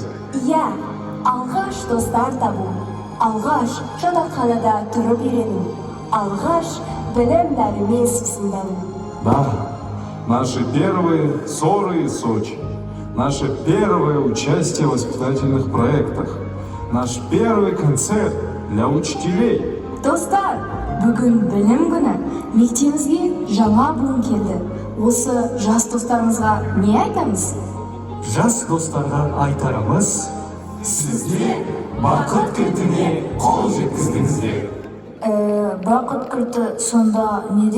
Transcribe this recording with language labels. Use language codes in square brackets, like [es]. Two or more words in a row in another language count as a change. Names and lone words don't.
[kk] Иә, алғаш достар табу, алғаш жатақханада тұрып үйрену, алғаш білім дәрімен сусындану. [ru] Да, наши первые ссоры и Сочи, наше первое участие в воспитательных проектах, наш первый концерт для учителей. [kk] Достар, бүгін білім күні, мектебімізге жаңа буын келді. Осы жас достарымызға не айтамыз? Жас достарға айтарымыз, сіздер бақыт кілтіне қол жеткіздіңіздер. Бақыт кілті сонда неде?